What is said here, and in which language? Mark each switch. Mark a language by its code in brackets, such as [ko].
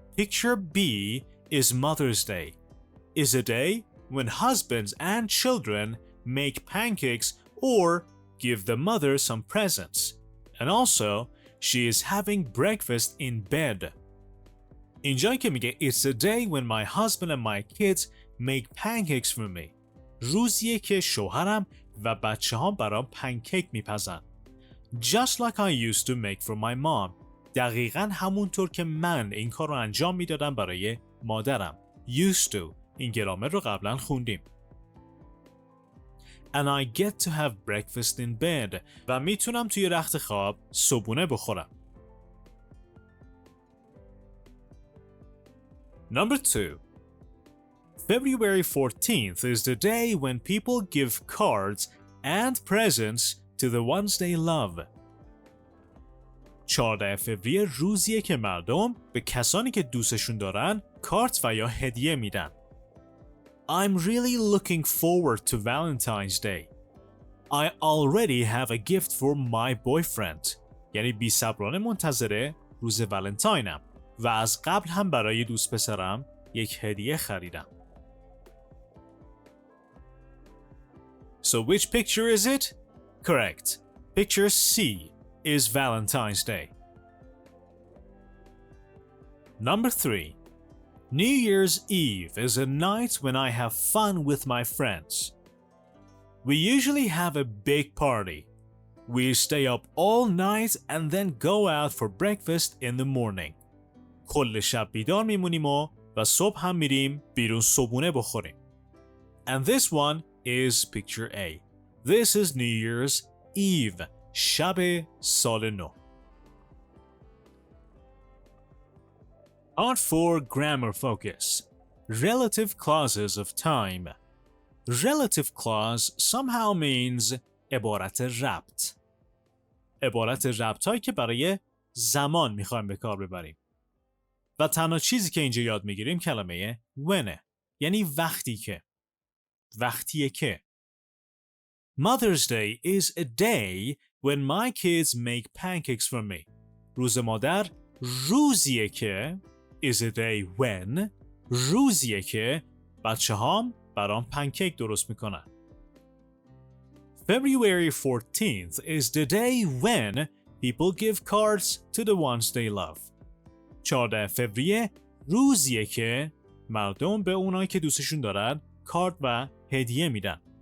[en] Picture B is Mother's Day. Is a day when husbands and children make pancakes or give the mother some presents. And also, she is having breakfast in bed. [fa] اینجایی که میگه [en] It's a day when my husband and my kids make pancakes for me. [fa] روزیه که شوهرم و بچه ها برام پنکیک میپزن. [en] just like I used to make for my mom. [fa] دقیقاً همونطور که من این کار رو انجام میدادم برای مادرم. [en] Used to. [fa] این گرامر رو قبلا خوندیم. [en] And I get to have breakfast in bed. [fa] و میتونم توی رخت خواب صبحونه بخورم. [en] Number 2. February 14th is the day when people give cards and presents to the ones they love. [fa] 14 فوریه روزیه که مردم به کسانی که دوستشون دارن کارت و یا هدیه میدن. [en] I'm really looking forward to Valentine's Day. I already have a gift for my boyfriend. [fa] یعنی بی‌صبرانه منتظر روز ولنتاینم و از قبل هم برای دوست پسرم یک هدیه خریدم. [en] So which picture is it? Correct. Picture C is Valentine's Day. Number 3. New Year's Eve is a night when I have fun with my friends. We usually have a big party. We stay up all night and then go out for breakfast in the morning. [fa] کل شب بیدار میمونیم و صبح هم میریم بیرون صبحونه بخوریم. [en] And this one is picture A. This is New Year's Eve. [fa] شب سال نو. [en] Part 4 Grammar Focus. Relative clauses of time. Relative clause somehow means [fa] عبارت ربط. عبارت ربط هایی که برای زمان میخوایم به کار ببریم. و تنها چیزی که اینجا یاد میگیریم کلمه whenه. یعنی وقتی که. وقتیه که. [en] Mother's Day is a day when my kids make pancakes for me. [fa] روز مادر روزیه که [en] is a day when [fa] روزیه که بچه هام برام پنکیک درست میکنن. [en] February 14th is the day when people give cards to the ones they love. [fa] 14 فوریه روزیه که مردم به اونایی که دوستشون دارن کارت و هدیه میدن.